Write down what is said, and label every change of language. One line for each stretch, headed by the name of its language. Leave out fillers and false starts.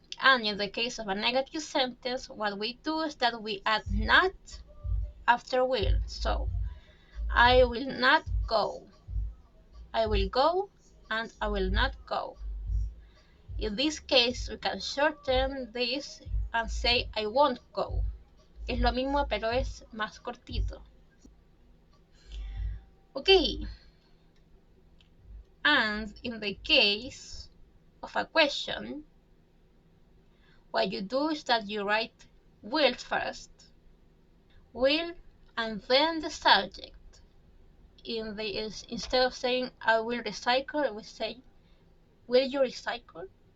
English: And in the case of a negative sentence, what we do is that we add not after will. So I will not go. I will go and I will not go. In this case, we can shorten this and say I won't go.
Spanish: Es lo mismo, pero es más cortito.
English: Okay. And in the case of a question, what you do is that you write will first, will, and then the subject. instead of saying I will recycle, we say will you recycle?